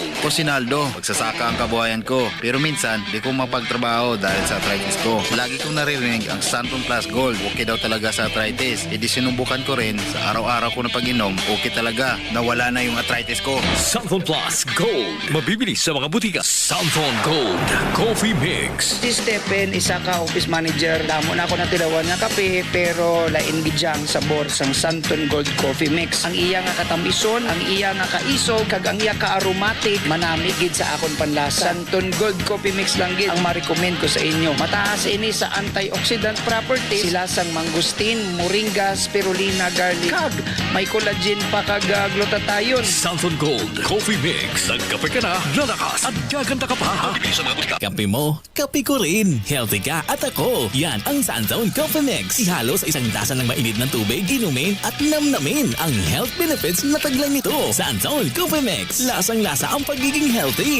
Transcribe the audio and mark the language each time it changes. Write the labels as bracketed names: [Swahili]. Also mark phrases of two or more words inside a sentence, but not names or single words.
[Filipino] Ako si Naldo, magsasaka ang kabuhayan ko. Pero minsan, di ko mapagtrabaho dahil sa arthritis ko. Lagi kong naririnig ang Santon Plus Gold. Okay daw talaga sa arthritis. E di sinubukan ko rin sa araw-araw ko na pag-inom. Okay talaga, nawala na yung arthritis ko. Santon Plus Gold. Mabibili sa mga butika. Santon Gold Coffee Mix. [Hiligaynon] Si Stephen, isa ka office manager. Damo na ako natilawan nga kape, pero lain gidyang sabor sang Santon Gold Coffee Mix. Ang iya nga katambison, ang iya nga kaisog, kag ang iya ka aromatic, manami gid sa akon panlasa. Santon Gold Coffee Mix lang gid ang ma-recommend ko sa inyo. Mataas ini sa [English] antioxidant properties, [Hiligaynon] sila sang mangustin, moringa, spirulina, garlic, kag may collagen pa kag glutathione. [Filipino] Santon Gold Coffee Mix. Nagkape ka na, lalakas at gaganda ka pa. Mabibili sa mga butika. Kape mo, kape ko rin. Healthy ka at ako. Yan ang Sunzone Coffee Mix. Ihalo sa isang tasa ng mainit ng tubig, inumin at namnamin ang [English] health benefits [Filipino] na taglang nito. Sunzone Coffee Mix. Lasang-lasa ang pagiging healthy.